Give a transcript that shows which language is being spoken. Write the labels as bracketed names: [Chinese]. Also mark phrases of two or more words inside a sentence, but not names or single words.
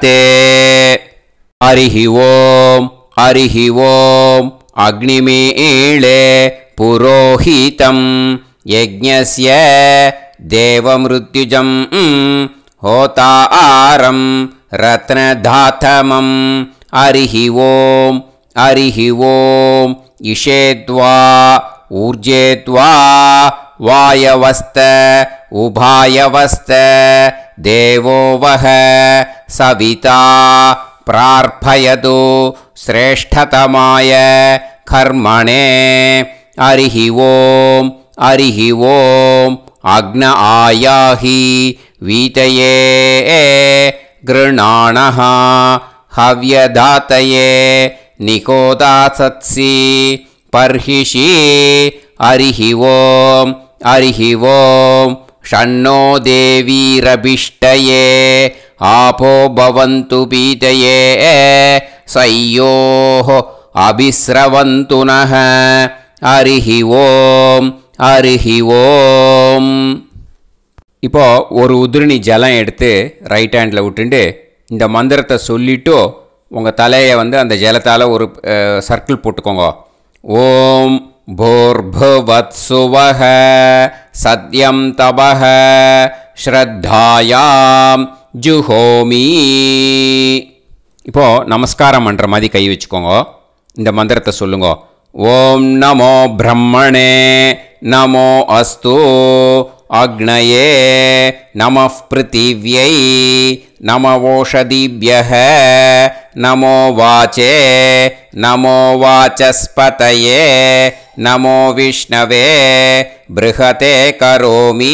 [Sanskrit] हरिः ओम् हरिः ओम् अग्निमीळे पुरोहितं यज्ञस्य देवमृत्विजम् होतारं रत्नधातमम्. हरिः ओम् हरिः ओम् इषेत्वा ऊर्जेत्वा वायवस्थ उपायवस्थ देवो वः सविता प्रार्थयतु श्रेष्ठतमाय कर्मणे. हरिहि ओम हरिहि ओम अग्न आयाहि वीतये गृणाणः हव्यदातये निकोदासत्सि पर्हिषि. हरिहि ओम हरिहि ओम षण्णो देवीरभिष्टये आपो भवन्तु पीतये सय्योः अभिस्रवन्तु नः. हरिहि ओम हरिहि ஓம். [Tamil] இப்போ ஒரு உதிரணி ஜலம் எடுத்து ரைட் ஹேண்டில் விட்டுண்டு இந்த மந்திரத்தை சொல்லிவிட்டு உங்கள் தலையை அந்த ஜலத்தால் ஒரு சர்க்கிள் போட்டுக்கோங்க. [Sanskrit] ஓம் भूर्भुवत्सुवः सत्यं तपः श्रद्धायां जुहोमि. [Tamil] இப்போது நமஸ்காரம் பண்ணுற மாதிரி கை வச்சுக்கோங்க. இந்த மந்திரத்தை சொல்லுங்க. [Sanskrit] ओम् नमो ब्रह्मणे नमो अस्तु अग्नये नमः पृथिव्यै नम ओषधिभ्यः नमो वाचे नमो वाचस्पतये नमो विष्णवे बृहते करोमि.